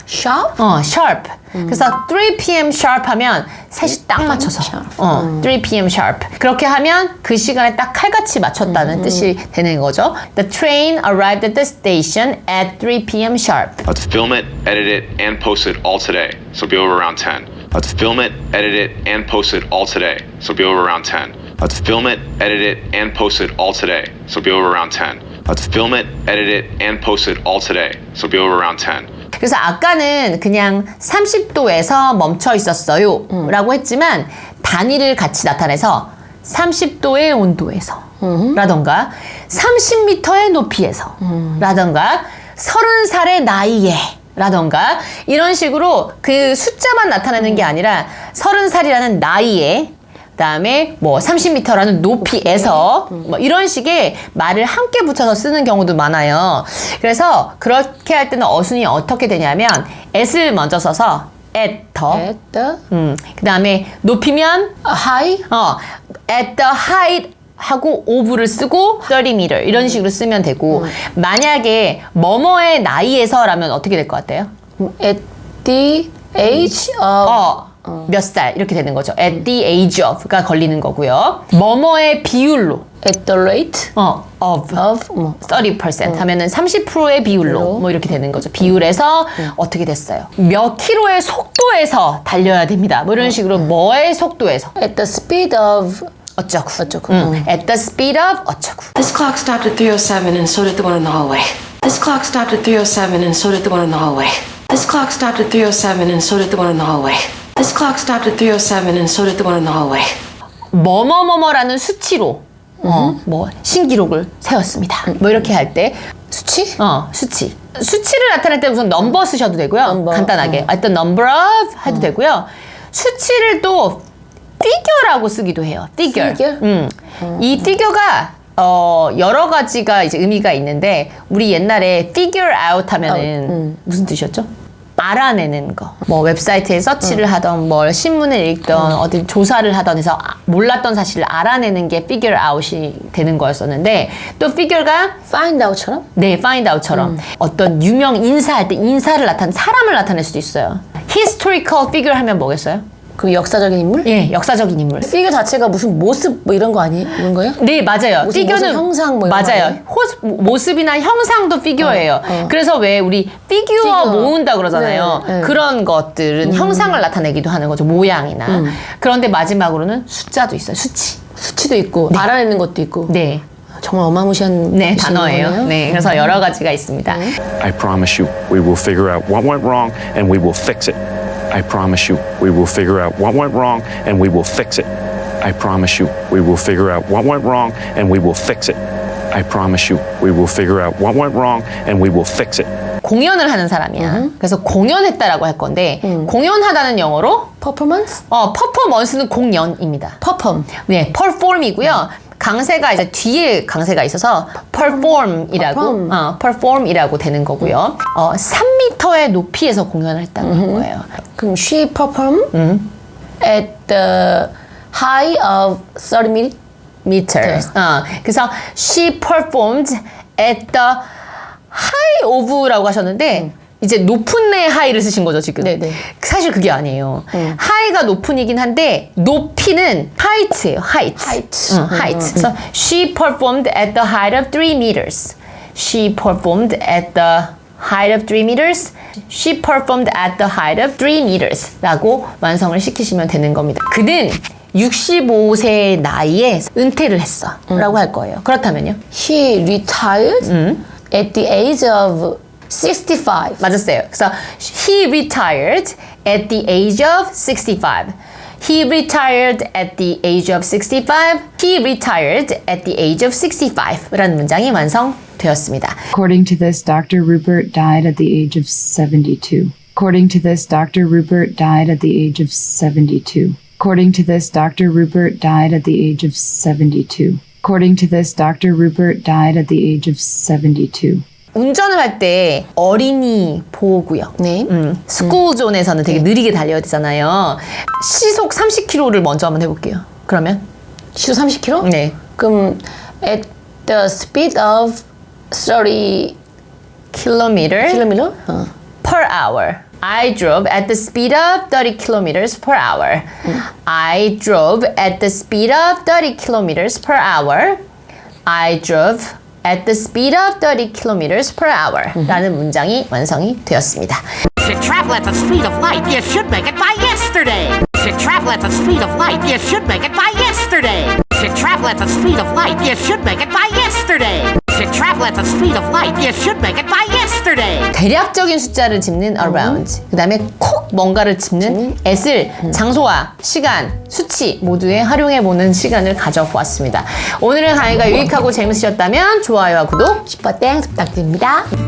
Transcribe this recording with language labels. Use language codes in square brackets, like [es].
[en] Sharp? sharp. [ko] 그래서 [en] 3 p.m. [ko] sharp 하면 3시 딱 맞춰서 3 p.m. [en] sharp. [ko] 그렇게 하면 그 시간에 딱 칼같이 맞췄다는 뜻이 되는 거죠. [en] The train arrived at the station at 3 p.m. sharp. Let's film it, edit it, and post it all today. So be over around 10. Let's film it, edit it, and post it all today. So be over around 10. Let's film it, edit it, and post it all today. So be over around 10. Let's film it, edit it, and post it all today. So be over around 10. [ko] 그래서 아까는 그냥 30도에서 멈춰 있었어요 라고 했지만 단위를 같이 나타내서 30도의 온도에서 라던가 30m의 높이에서 라던가 30살의 나이에 라던가 이런 식으로 그 숫자만 나타내는 게 아니라 30살이라는 나이에 그다음에 뭐 30m라는 높이에서 뭐 이런 식의 말을 함께 붙여서 쓰는 경우도 많아요. 그래서 그렇게 할 때는 어순이 어떻게 되냐면 at을 먼저 써서 at [en] At the [ko] 그다음에 높이면 [en] high? at the height [ko] 하고 of를 쓰고 30m 이런 식으로 쓰면 되고 만약에 뭐뭐의 나이에서라면 어떻게 될 것 같아요? [en] At the age of [ko] 몇 살 이렇게 되는 거죠. [en] At the age of [ko] 가 걸리는 거고요. 뭐뭐의 비율로 [en] at the rate of of [ko] 뭐 30% 하면은 30%의 비율로 뭐 이렇게 되는 거죠. 비율에서 어떻게 됐어요? 몇 킬로의 속도에서 달려야 됩니다. 뭐 이런 식으로 뭐의 속도에서 [en] at the speed of [ko] 어쩌고. 어쩌고. [en] At the speed of [ko] 어쩌고. [en] This clock stopped at 3:07 and so did the one in the hallway. This clock stopped at 3:07 and so did the one in the hallway. This clock stopped at 3:07 and so did the one in the hallway. This clock stopped at 3:07 and so did the one in the hallway. [ko] 뭐뭐뭐뭐라는 수치로 뭐 신기록을 세웠습니다. 뭐 이렇게 할 때 수치? 수치. 수치를 나타낼 때 우선 넘버 쓰셔도 되고요. 넘버, 간단하게. [en] at the number of [ko] 해도 되고요. 수치를 또 figure라고 쓰기도 해요. [en] figure. Figure? [ko] 이 figure가 여러 가지가 이제 의미가 있는데 우리 옛날에 figure out 하면은 무슨 뜻이었죠? 알아내는 거. 뭐 웹사이트에 서치를 하던 뭘 신문을 읽던 어디 조사를 하던 해서 몰랐던 사실을 알아내는 게 figure out이 되는 거였었는데 또 figure가 find out처럼? 네, find out처럼 어떤 유명 인사할 때 인사를 사람을 나타낼 수도 있어요. [en] historical figure [ko] 하면 뭐겠어요? 그 역사적인 인물? 예, 역사적인 인물. 피규어 자체가 무슨 모습 뭐 이런 거 이런 거예요? 네, 맞아요. 무슨 피규어는 형상 뭐 이런 거 맞아요. 아니에요? 모습이나 형상도 피규어예요. 그래서 왜 우리 피규어 피규어. 모은다 그러잖아요. 네, 네. 그런 것들은 형상을 나타내기도 하는 거죠. 모양이나. 그런데 마지막으로는 숫자도 있어요. 수치. 수치도 있고 알아내는 것도 있고. 네. 정말 어마무시한 네, 뜻인 단어예요. 거네요. 네, 그래서 여러 가지가 있습니다. [en] I promise you, we will figure out what went wrong and we will fix it. I promise you, we will figure out what went wrong and we will fix it. I promise you, we will figure out what went wrong and we will fix it. I promise you, we will figure out what went wrong and we will fix it. [ko] 공연을 하는 사람이야. 그래서 공연했다라고 할 건데 공연하다는 영어로 퍼포먼스? 퍼포먼스는 공연입니다. 퍼폼. 네, perform이고요. 강세가 이제 뒤에 강세가 있어서 perform이라고 perform이라고 되는 거고요. 3m의 높이에서 공연을 했다는 거예요. 그럼 [en] she perform at the high of 30 meters. [ko] 그래서 [en] she performed at the high of [ko] 라고 하셨는데 이제 높은의 high를 쓰신 거죠 지금. 네네. 사실 그게 아니에요. high가 높은이긴 한데 높이는 height예요. [en] height. height. [ko] 그래서 [en] she performed at the height of 3 meters. She performed at the height of 3 meters. She performed at the height of 3 meters. [ko] 라고 완성을 시키시면 되는 겁니다. 그는 65세 나이에 은퇴를 했어. 라고 할 거예요. 그렇다면요? [en] He retired at the age of 65. [ko] 맞았어요. 그래서 [en] he retired at the age of 65. He retired at the age of 65. He retired at the age of 65. [ko] 라는 문장이 완성되었습니다. [en] According to this, Dr. Rupert died at the age of 72. According to this, Dr. Rupert died at the age of 72. According to this, Dr. Rupert died at the age of 72. According to this, Dr. Rupert died at the age of 72. [ko] 운전을 할 때 어린이 보호구역. 네. 스쿨존에서는 되게 느리게 달려야 되잖아요. 시속 30km를 먼저 한번 해볼게요. 그러면? 시속 30km? 네. 그럼 [en] at the speed of 30 kilometer km? per hour. I drove at the speed of 30 kilometers per hour. I drove at the speed of 30 kilometers per hour. I drove at the speed of 30 kilometers per hour. [ko] 라는 문장이 완성이 되었습니다. [en] If you travel at the speed of light, you should make it by yesterday. If you travel at the speed of light, you should make it by yesterday. If you travel at the speed of light, you should make it by yesterday. If you travel at the speed of light, you should make it by yesterday. [ko] 대략적인 숫자를 짚는 around, 그 다음에 콕 뭔가를 짚는 at을 장소와 시간, 수치 모두에 활용해보는 시간을 가져보았습니다. 오늘의 강의가 유익하고 재밌으셨다면 좋아요와 구독, 슈퍼 땡스 부탁드립니다.